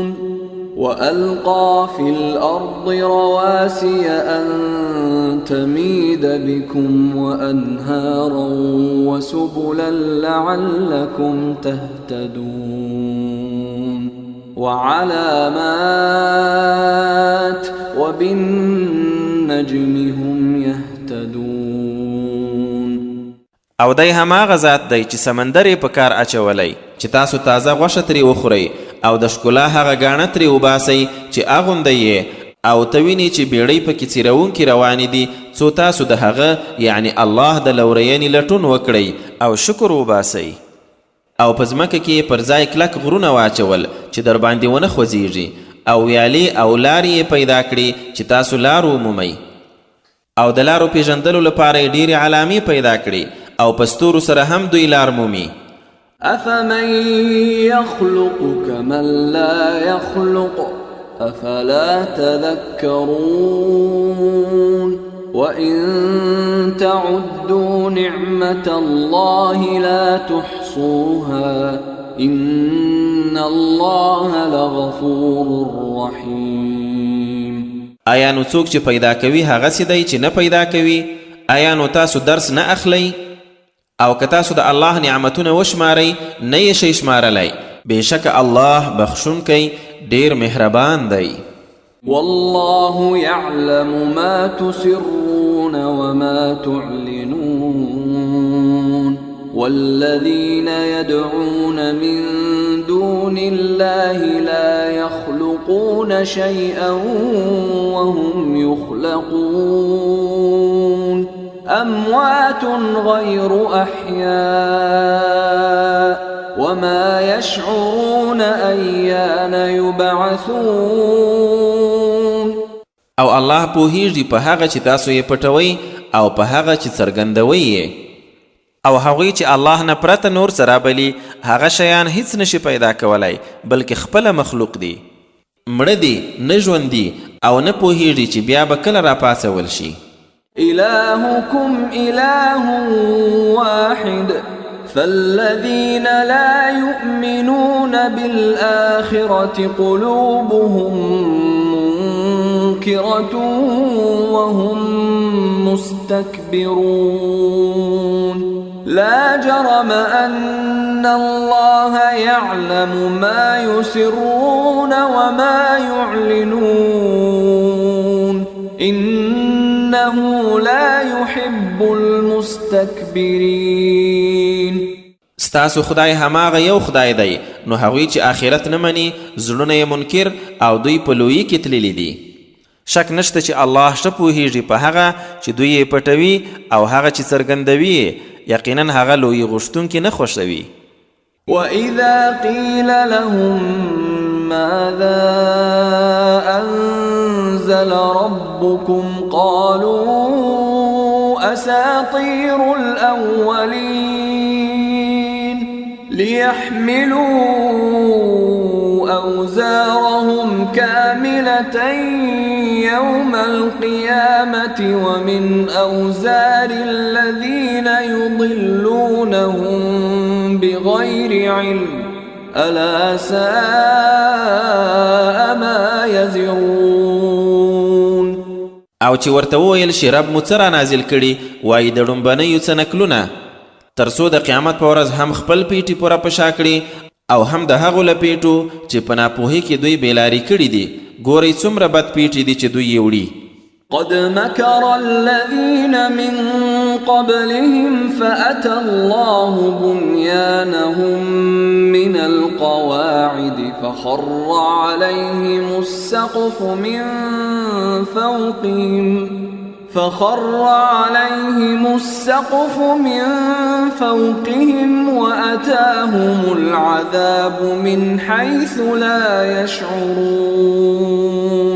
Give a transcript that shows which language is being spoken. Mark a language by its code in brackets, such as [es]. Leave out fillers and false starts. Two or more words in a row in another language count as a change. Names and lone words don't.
[ar] وألقى في الأرض رواسي أن تميد بكم وأنهارا وسبلا لعلكم تهتدون وعلامات وبالنجم هم يهتدون. [ps] او دی هماغه ذات دی چې سمندر یې په کار اچولی چې تاسو تازه غوښه ترې وخورئ او د ښکلا هغه ګاڼه ترې وباسئ چې اغوندئ یې او ته وینئ چې بیړۍ پکې څیروونکي روانې دي څو تاسو د هغه یعنی الله د لورینې لټون وکړئ او شکر وباسئ. او په ځمکه کې پر ځای کلک غرونه واچول چې در باندې ونه خوځېږي او ویالې او لارې یې پیدا کړي چې تاسو لار ومومئ. او د لارو پیژندلو لپاره یې ډېرې علامې پیدا کړي او په ستورو سره هم دوی لار مومي. [ar] أفمن يخلق كمن لا يخلق أفلا تذكرون وإن تعدوا نعمة الله لا تحصوها إن الله لغفور رحيم. [ps] آیا نو څوک چې پیدا کوي هغسې دی چې نه پیدا کوي؟ آیا نو تاسو درس نه اخلی؟ او که تاسو د الله نعمتونه وشمارئ نه یې شئ شمارلی. بېشکه الله بخښونکی ډېر مهربان دی. [ar] والله يعلم ما تسرون وما تعلنون والذين يدعون من دون الله لا يخلقون شيئا وهم يخلقون أموات غير أحياء وما يشعرون أيان يبعثون. [ps] او الله پوهیږي په هغه چې تاسو یې پټوئ او په هغه چې څرګندوئ یې. او هغوی چې الله نه پرته نور څه رابلي هغه شیان هیڅ نشي پیدا کولی بلکې خپله مخلوق دي. مړه دي، نه ژوندي او نه پوهیږي چې بیا به کله راپاڅول شي. [ar] إلهكم إله واحد فالذين لا يؤمنون بالآخرة قلوبهم منكرة وهم مستكبرون. لا جرم أن الله يعلم ما يسرون وما يعلنون إنه لا يحب المستكبرين. [ps] ستاسو خدای هماغه یو خدای دی، نو هغوی چې آخرت نه مني زړونه یې منکر او دوی په لویي کې تللي دي. شک نشته چې الله ښه پوهیږي په هغه چې دوی یې پټوي او هغه چې څرګندوي یقینا هغه لوی غوښتونکي نه خوښوي. [ar] وَإِذَا قِيلَ لَهُم مَاذَا أَنزَلَ رَبُّكُمْ قَالُوا أَسَاطِيرُ الْأَوَّلِينَ لِيَحْمِلُوا أَوْزَارَهُمْ كَامِلَةً يَوْمَ الْقِيَامَةِ وَمِنْ أَوْزَارِ الَّذِينَ يُضِلُّونَهُم بِغَيْرِ عِلْمٍ أَلَا سَاءَ مَا يَزِرُونَ. [ps] او چې ورته وویل شي رب مو څه را نازل کړي وایي د ډومبنیو څه نکلونه تر څو د قیامت په ورځ هم خپل پیټي پوره په شا کړي او هم د هغو لپیټو چې په ناپوهۍ کې دوی بیلاري کړي دي. ګورئ څومره بد پیټي دي چې دوی یې وړي. [ar] قد مكر الذين من قبلهم فأتى الله بنيانهم من القواعد فخر عليهم السقف من فوقهم وأتاهم العذاب من حيث لا يشعرون.